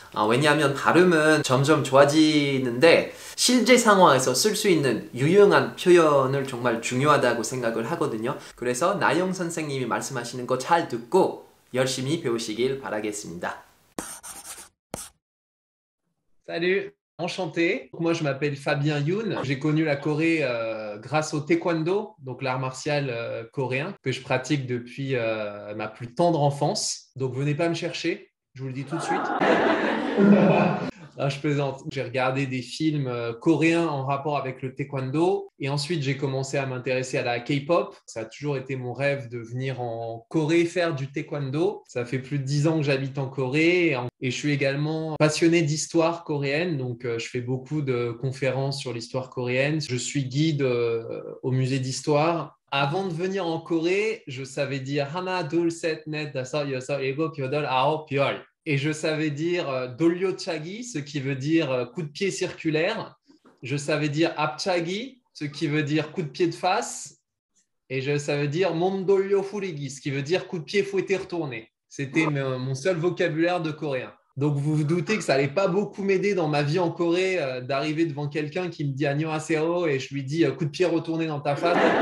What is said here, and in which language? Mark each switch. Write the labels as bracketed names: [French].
[Korean] 왜냐하면 발음은 점점 좋아지는데 실제 상황에서 쓸 수 있는 유용한 표현을 정말 중요하다고 생각을 하거든요. 그래서 나영 선생님이 말씀하시는 거 잘 듣고 열심히 배우시길 바라겠습니다. [French] Salut, enchanté. Moi je m'appelle Fabien Youn. J'ai connu la Corée grâce au taekwondo, donc l'art martial coréen que je pratique depuis ma plus tendre enfance. Donc venez pas me chercher, je vous le dis tout de suite. Je plaisante. J'ai regardé des films coréens en rapport avec le taekwondo et ensuite j'ai commencé à m'intéresser à la K-pop. Ça a toujours été mon rêve de venir en Corée faire du taekwondo. Ça fait plus de 10 ans que j'habite en Corée et je suis également passionné d'histoire coréenne. Donc je fais beaucoup de conférences sur l'histoire coréenne. Je suis guide au musée d'histoire. Avant de venir en Corée, je savais dire [Korean] 하나, 둘, 셋, 넷, 다섯, 여섯, 일곱, 여덟, 아홉, 열. [French] Et je savais dire dolyochagi, ce qui veut dire coup de pied circulaire. Je savais dire apchagi, ce qui veut dire coup de pied de face. Et je savais dire mondolyo furigi, ce qui veut dire coup de pied fouetté retourné. C'était mon seul vocabulaire de coréen. Donc vous vous doutez que ça n'allait pas beaucoup m'aider dans ma vie en Corée d'arriver devant quelqu'un qui me dit annyeonghaseyo et je lui dis coup de pied retourné dans ta face.